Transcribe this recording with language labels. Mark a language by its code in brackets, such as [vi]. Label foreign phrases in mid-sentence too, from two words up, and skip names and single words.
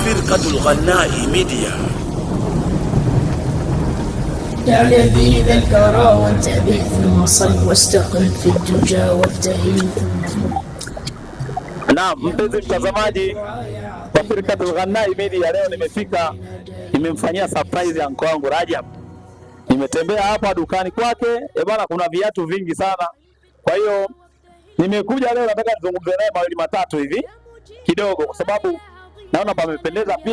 [ar] شركة الغناء ميديا. يا لذيذ الكرى وانتبه ثم صل واستقم في الدجى وابتهل. [sw] Naam, mpenzi mtazamaji wa Shirikatul Ghannai Media, leo nimefika, nimemfanyia surprise ya anko wangu Rajab. Nimetembea hapa dukani kwake, bwana, kuna viatu vingi sana. Kwa hiyo nimekuja leo, nataka nizungumze naye mawili matatu hivi kidogo, kwa sababu naona pamependeza pia.